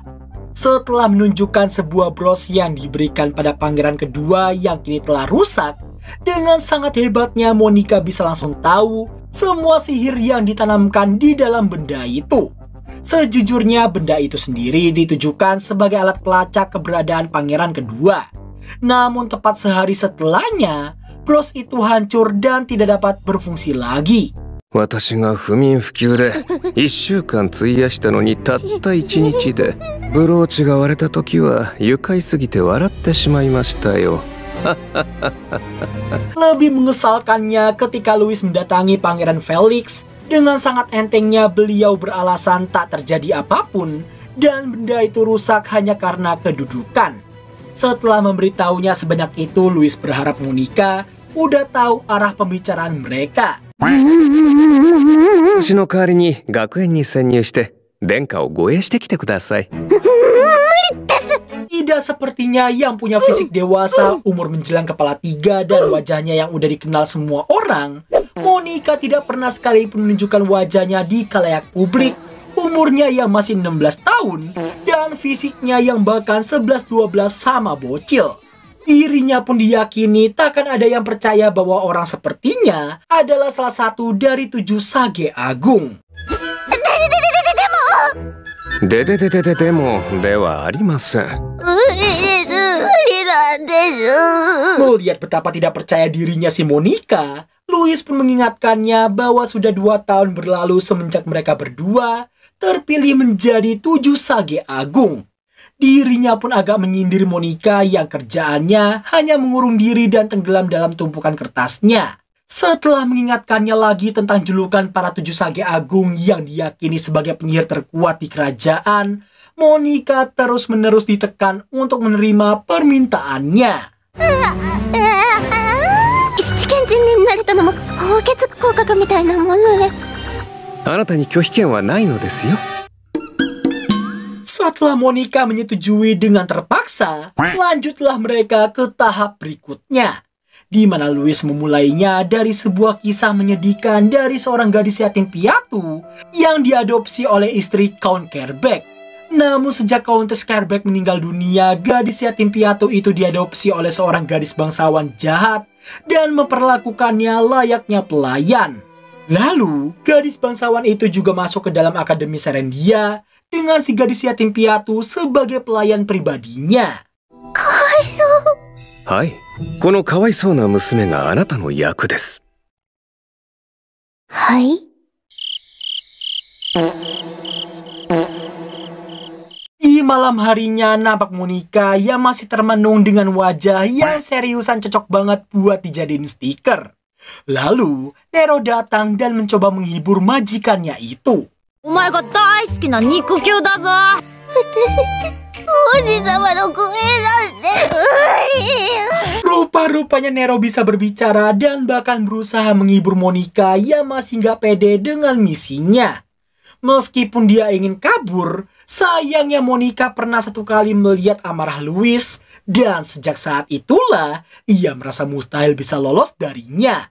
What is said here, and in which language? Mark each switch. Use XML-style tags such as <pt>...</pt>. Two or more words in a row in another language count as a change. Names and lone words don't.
<id>Setelah menunjukkan sebuah bros yang diberikan pada pangeran kedua yang kini telah rusak, dengan sangat hebatnya Monica bisa langsung tahu semua sihir yang ditanamkan di dalam benda itu. Sejujurnya benda itu sendiri ditujukan sebagai alat pelacak keberadaan pangeran kedua. Namun tepat sehari setelahnya, bros itu hancur dan tidak dapat berfungsi lagi.</id> <ja>私が不眠不休で1週間費やしたのにたった1日でブローチが割れた時は愉快すぎて笑ってしまいましたよ。</ja> <id>Lebih mengesalkannya ketika Louis mendatangi Pangeran Felix, dengan sangat entengnya beliau beralasan tak terjadi apapun dan benda itu rusak hanya karena kedudukan. Setelah memberitahunya sebanyak itu, Louis berharap Monica udah tahu arah pembicaraan mereka.</id> <ja>私の代わりに学園に潜入して殿下を護衛してきてください。</ja> <id>Tidak sepertinya yang punya fisik dewasa, umur menjelang kepala 3 dan wajahnya yang udah dikenal semua orang, Monica tidak pernah sekalipun menunjukkan wajahnya di khalayak publik. Umurnya yang masih 16 tahun dan fisiknya yang bahkan 11-12 sama bocil. Dirinya pun diyakini takkan ada yang percaya bahwa orang sepertinya adalah salah satu dari 7 Sage Agung.</id> <ja>でもではありません。</ja> <id>Melihat betapa tidak percaya dirinya si Monica, Louis pun mengingatkannya bahwa sudah 2 tahun berlalu semenjak mereka berdua terpilih menjadi 7 Sage Agung. Dirinya pun agak menyindir Monica yang kerjaannya hanya mengurung diri dan tenggelam dalam tumpukan kertasnya. Setelah mengingatkannya lagi tentang julukan para 7 Sage Agung yang diyakini sebagai penyihir terkuat di kerajaan, Monica terus-menerus ditekan untuk menerima permintaannya.</id> <ja>あなたに拒否権はないのですよ。</ja> <id>Setelah Monica menyetujui dengan terpaksa, lanjutlah mereka ke tahap berikutnya, di mana Louis memulainya dari sebuah kisah menyedihkan dari seorang gadis yatim piatu yang diadopsi oleh istri Count Kerbeck. Namun sejak Countess Kerbeck meninggal dunia, gadis yatim piatu itu diadopsi oleh seorang gadis bangsawan jahat dan memperlakukannya layaknya pelayan. Lalu, gadis bangsawan itu juga masuk ke dalam Akademi Serendia dengan si gadis yatim piatu sebagai pelayan pribadinya.</id> <ja>はい、このかわいそうな娘があなたの役です。はい。</ja> <id>Di malam harinya nampak Monica yang masih termenung dengan wajah yang seriusan cocok banget buat dijadiin stiker. Lalu Nero datang dan mencoba menghibur majikannya itu.</id> <ja>お前が大好きな肉球だぞ。王子様の声なんて。</ja> <id>Rupa-rupanya Nero bisa berbicara dan bahkan berusaha menghibur Monica yang masih nggak pede dengan misinya. Meskipun dia ingin kabur, sayangnya Monica pernah satu kali melihat amarah Louis, dan sejak saat itulah ia merasa mustahil bisa lolos darinya.</id>